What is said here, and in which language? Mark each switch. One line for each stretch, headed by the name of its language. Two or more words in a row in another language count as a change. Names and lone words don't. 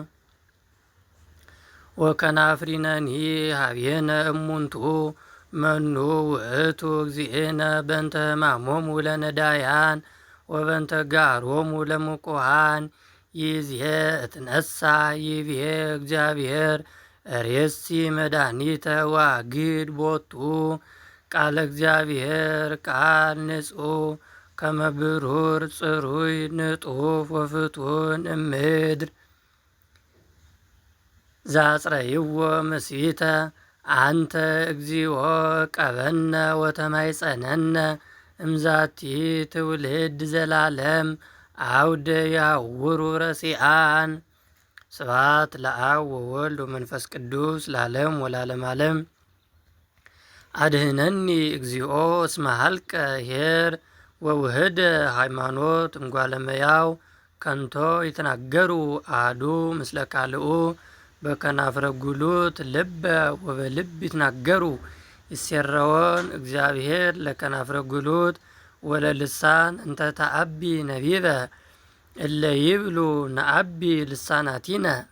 Geez: ወከናፍሪነኒ ሀቤነ እሙንቱ መኑ ውእቱ እግዚእነ በእንተ ሕማሞሙ ለነዳያን ወበእንተ ጋሮሙ ለምቁሃን። ይእዜ እትነሣ ይቤ እግዚአብሔር ርእሲ መድኃኒተ ወአግድ ቦቱ። ቃለ እግዚአብሔር ቃል ንጹሕ ከመ ብሩር ጽሩይ ንጡፍ ወፍቱን እምድር። ዘአጽረይዎ ምስቢተ አንተ እግዚኦ ቀበነ ወተማይጸነነ እምዛቲ ትውልድ ዘላለም አውደ ያውሩ ረሲአን። ስብሐት ለአብ ወወልድ ወመንፈስ ቅዱስ ለዓለም ወለዓለመ ዓለም። አድኅነኒ እግዚኦ እስመ ኀልቀ ይሔር ወውህደ ሃይማኖት እምጓለ እመሕያው። ከንቶ ይትናገሩ አሐዱ ምስለ ካልኡ በከናፍረ ጉሉት ልበ ወበልብ ይትናገሩ። ይሴረዎን እግዚአብሔር ለከናፍረ ጉሉት ወለልሳን እንተ ተዓቢ ነቢበ እለ ይብሉ ነዓቢ ልሳናቲነ።